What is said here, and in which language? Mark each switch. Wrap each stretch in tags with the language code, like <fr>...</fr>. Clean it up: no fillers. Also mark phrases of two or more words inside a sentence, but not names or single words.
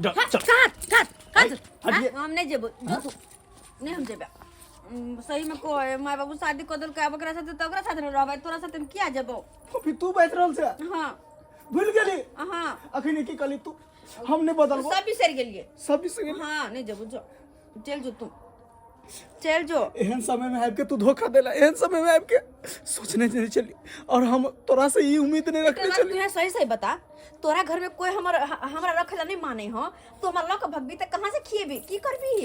<mai>हम नहीं जेबो जो तू नहीं हम जेबे। सही में कोई माय बाबू शादी कर देलकै अब ओकरा साथे त ओकरा साथे रहबै तोरा साथे हम किया जेबो। फुफी तू बैठ रहल से हां भूल गेली हां अखनी की कली तू हम नहीं बदलबो सब बिसर गेलिए। सब बिसर गेली। हां नहीं जेबो जो चल जो तू चल जो। एहन समय में आब के तू धोखा देला एहन समय में आब के सोचने नहीं चली और हम तोरा से ई उम्मीद नहीं रखने चली। तू सही सही बता तोरा घर में कोई हमरा रखेला नहीं माने हो तो हमरा लक भगबी त कहां से खिएबी की करबी।</mai>